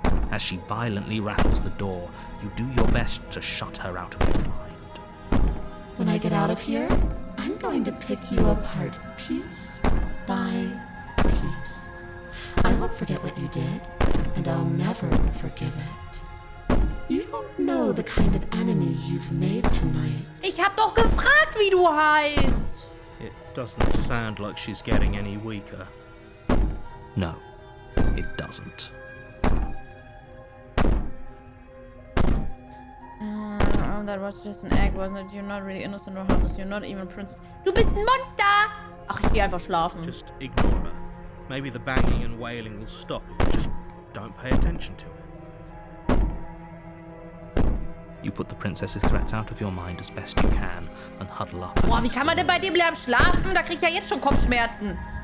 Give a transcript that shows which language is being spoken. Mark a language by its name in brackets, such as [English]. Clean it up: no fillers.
[English] As she violently rattles the door, you do your best to shut her out of your mind. When I get out of here, I'm going to pick you apart piece by piece. I won't forget what you did, and I'll never forgive it. You don't know the kind of enemy you've made tonight. [German] Ich hab doch gefragt, wie du heißt. [English] It doesn't sound like she's getting any weaker. No, it doesn't. That was just an act, wasn't it? You're not really innocent or harmless. You're not even a princess. [German] Du bist ein Monster! Ach, ich geh einfach schlafen. [English] Just ignore her. Maybe the banging and wailing will stop if you just don't pay attention to it. You put the princess's threats out of your mind as best you can and huddle up. [German] Boah, wie kann man denn bei dir bleiben schlafen? Da krieg ich ja jetzt schon Kopfschmerzen.